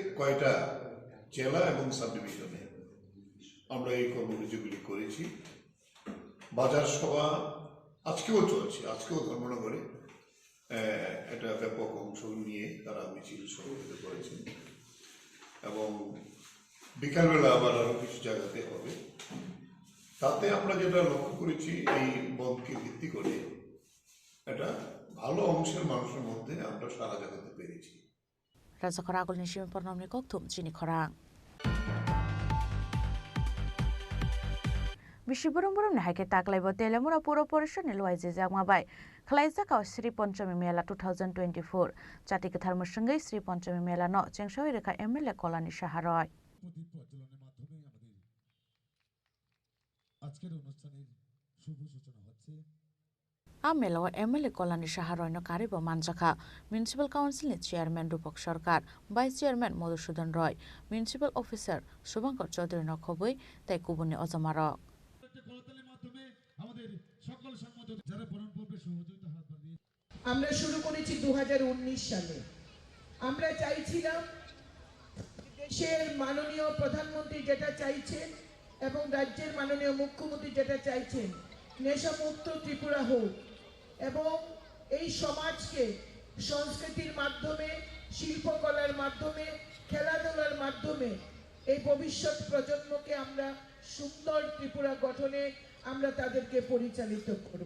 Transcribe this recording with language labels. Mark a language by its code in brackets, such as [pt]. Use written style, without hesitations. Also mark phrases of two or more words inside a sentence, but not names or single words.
[bn] কয়টা জেলা এবং সাব ডিভিশনে আমরা এই কর্মসূচিগুলি করেছি বাজার সভা আজকেও চলছে আজকেও ধর্মনগরে একটা ব্যাপক অংশ নিয়ে তারা মিছিল সংগঠিত করেছেন এবং বিকালবেলা আবার আরও কিছু জায়গাতে হবে তাতে আমরা যেটা লক্ষ্য করেছি এই বন্ধকে ভিত্তি করে একটা ভালো অংশের মানুষের মধ্যে আমরা সারা জাগাতে পেরেছি [trp] Rajakhor Agulni Shimpranomni Kokthum Chini Khorang Bishi burung-burung nahai ke taklai bo Telemura Puro Porisan ni luai je jangmabai. Khalaijak kau Sri Panchami Mela 2024. Jati Ketar Musenggai Sri Panchami Mela no Chengshawi reka MLA Kolani Saharoi. Amelo MLA Kolani Saharoi no karibo manjaka [en] Municipal Council [trp] ni Chairman Rupak Sarkar, [en] Vice Chairman [trp] Madhusudan Roy, [en] Municipal Officer [trp] Subhankar Chaudhary no khoboi tai kubuni ojamaro. [bn] আমরা শুরু করেছি 2019 সালে। আমরা চাইছিলাম দেশের মাননীয় প্রধানমন্ত্রী যেটা চাইছেন এবং রাজ্যের মাননীয় মুখ্যমন্ত্রী যেটা চাইছেন নেশামুক্ত ত্রিপুরা হোক এবং এই সমাজকে সংস্কৃতির মাধ্যমে শিল্পকলার মাধ্যমে খেলাধুলার মাধ্যমে এই ভবিষ্যৎ প্রজন্মকে আমরা সুন্দর ত্রিপুরা গঠনে আমরা তাদেরকে পরিচালিত করব।